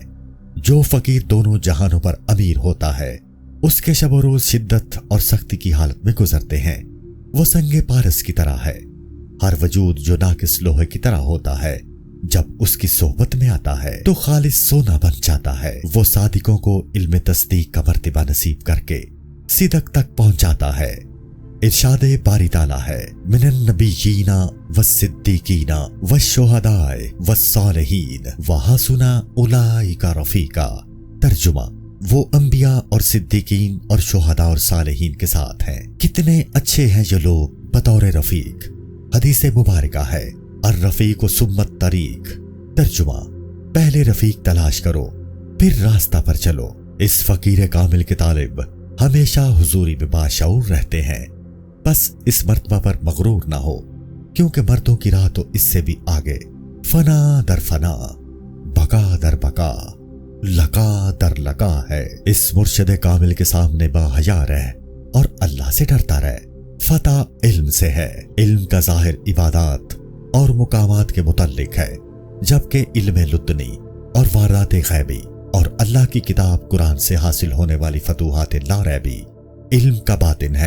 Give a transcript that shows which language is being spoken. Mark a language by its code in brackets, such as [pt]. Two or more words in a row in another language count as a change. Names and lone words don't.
[ur] جو فقیر دونوں جہانوں پر امیر ہوتا ہے اس کے شب روز شدت اور سختی کی حالت میں گزرتے ہیں. وہ سنگِ پارس کی طرح ہے. ہر وجود جو ناقص لوہے کی طرح ہوتا ہے جب اس کی صحبت میں آتا ہے تو خالص سونا بن جاتا ہے. وہ صادقوں کو علم تصدیق کا مرتبہ نصیب کر کے صدق تک پہنچاتا ہے. ارشاد باری تعالیٰ ہے [ar] من النبیین والصدیقین والشہداء والصالحین وحسن اولئک رفیقا۔ [ur] ترجمہ، وہ انبیاء اور صدیقین اور شہداء اور صالحین کے ساتھ ہیں، کتنے اچھے ہیں یہ لوگ بطور رفیق۔ حدیث مبارکہ ہے [ar] الرفیق ثم الطریق۔ [ur] ترجمہ، پہلے رفیق تلاش کرو پھر راستہ پر چلو۔ اس فقیر کامل کے طالب ہمیشہ حضوری میں باشعور رہتے ہیں، بس اس مرتبہ پر مغرور نہ ہو، کیونکہ مردوں کی راہ تو اس سے بھی آگے، [fa] فنا در فنا، بقا در بقا، لقا در لقا [ur] ہے۔ اس مرشد کامل کے سامنے باحیا رہ اور اللہ سے ڈرتا رہ۔ فتح علم سے ہے، علم کا ظاہر عبادات اور مقامات کے متعلق ہے، جبکہ علم لدنی اور واردات غیبی اور اللہ کی کتاب قرآن سے حاصل ہونے والی فتوحات لا ریبی علم کا باطن ہے۔